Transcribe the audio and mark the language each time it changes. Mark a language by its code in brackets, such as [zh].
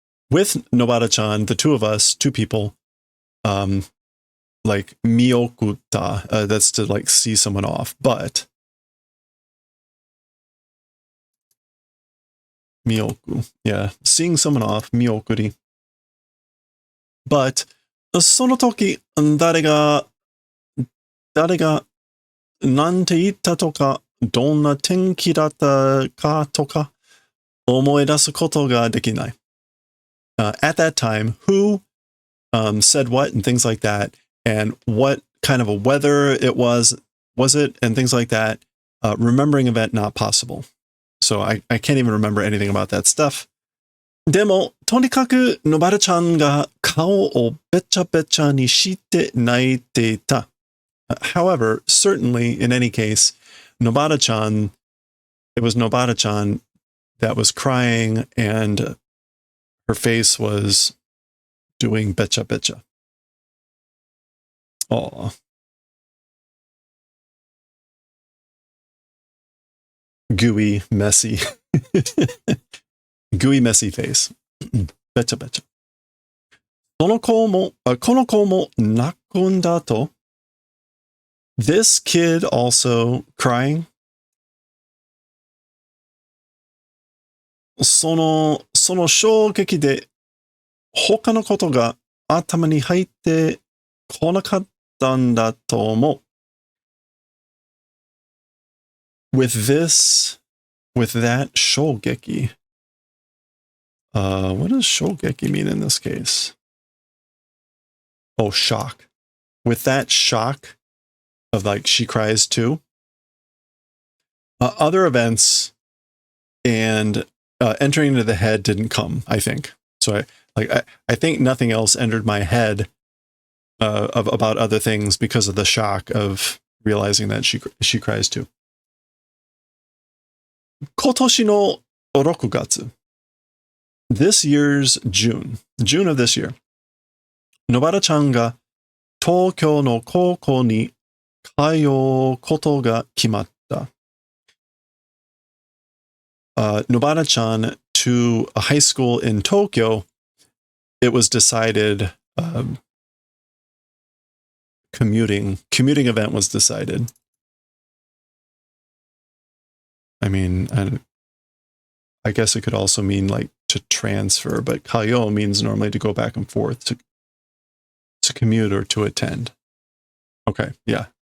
[en] with Nobara-chan, the two of us, two people, like miokuta, that's to like see someone off, but mioku, yeah, seeing someone off, miokuri. [ja] But その時、誰がなんて言ったとか、どんな天気だったかとか、思い出すことができない。 [en] At that time, who said what and things like that, and what kind of a weather it was it, and things like that. Remembering event not possible. So I can't even remember anything about that stuff. [ja] でも、とにかく、のばるちゃんが顔をべちゃべちゃにして泣いていた。 [en] However, certainly, in any case, Nobara-chan, it was Nobara-chan that was crying, and her face was doing becha becha. Aw. Gooey, messy. Gooey, messy face. Becha becha. [ja] この子も泣くんだと。 [en] This kid also crying. [ja] その衝撃で他のことが頭に入ってこなかったんだと思う。 [en] With that 衝撃. What does 衝撃 mean in this case? Oh, shock. With that shock of like she cries too. Other events and entering into the head didn't come, I think. So I think nothing else entered my head about other things because of the shock of realizing that she cries too. [ja] 今年の6月. [en] This year's June of this year. [ja] Nobara-chan が東京の高校に通うことが決まった。 [en] Nobara-chan to a high school in Tokyo, it was decided, commuting event was decided. I mean, I guess it could also mean like to transfer, but kayo means normally to go back and forth, to commute or to attend. Okay, yeah.